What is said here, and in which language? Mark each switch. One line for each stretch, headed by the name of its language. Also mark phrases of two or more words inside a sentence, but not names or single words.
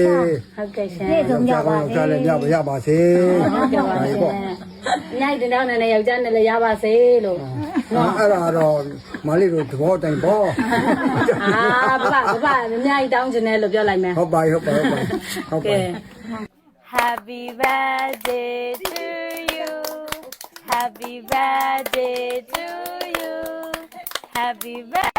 Burmese: ဟုတ်ကဲ့ရှင် ပြေဆုံးကြပါစေ ကြားလည်းရပါစေ ဟုတ်ကဲ့ပါရှင်ညိုက်တဲ့တော့နဲ့ယောက်ျားနဲ့လည်းရပါစေလို့ အဲ့ဒါတော့မလေးတို့သဘောတိုင်ပေါ့ ဘဘအများကြီးတောင်းချင်တယ်လို့ပြောလိုက်မယ် ဟုတ်ပါဟုတ်ပါဟုတ်ပါဟုတ်ပါ
English: Happy birthday to you Happy birthday to you Happy birthday